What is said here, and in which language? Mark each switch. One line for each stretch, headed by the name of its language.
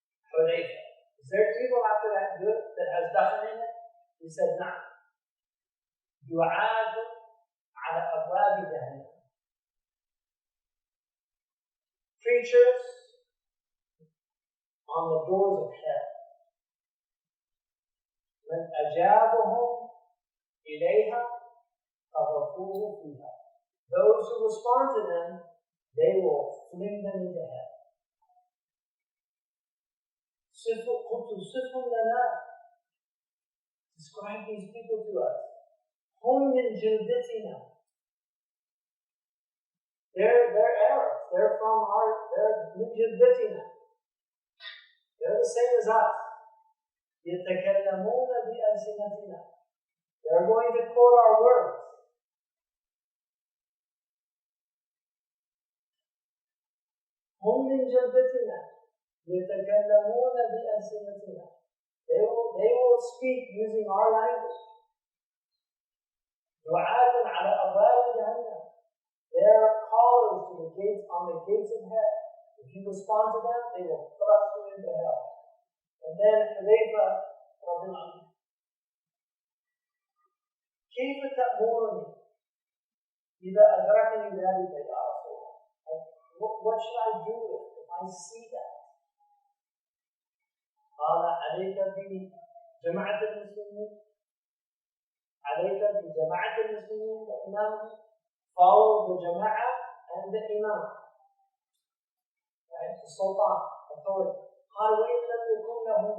English: Hudayfa, is there evil after that good that has dakhan in it? He said,
Arabic: نعم. دعاة على أبواب جهنم.
English: Preachers on the doors of hell.
Arabic: من أجابهم إليها قذفوه فيها.
English: Those who respond to them, they will fling them into hell.
Arabic: قلت صفهم لنا.
English: Describe these people to us.
Arabic: هم من جلدتنا.
English: They're Arabs. They're
Arabic: من جلدتنا.
English: They're the same as us.
Arabic: يتكلمون بألسنتنا.
English: They're going to quote our words.
Arabic: هم من جلدتنا. يتكلمون بألسنتنا.
English: They will speak using our language.
Arabic: دعاة على أبواب جهنم.
English: They're callers to the gates on the gates of hell. If you respond to them, they will thrust you into hell. And then Hudayfa
Arabic: رضي الله عنه, كيف تأمرني إذا أدركني ذلك يا رسول الله?
English: What should I do if I see that?
Arabic: قال عليك بجماعة المسلمين. عليك بجماعة المسلمين وإمامهم.
English: Follow the jama'ah and the imam. Right? The sultan, authority.
Arabic: قال وإن لم يكن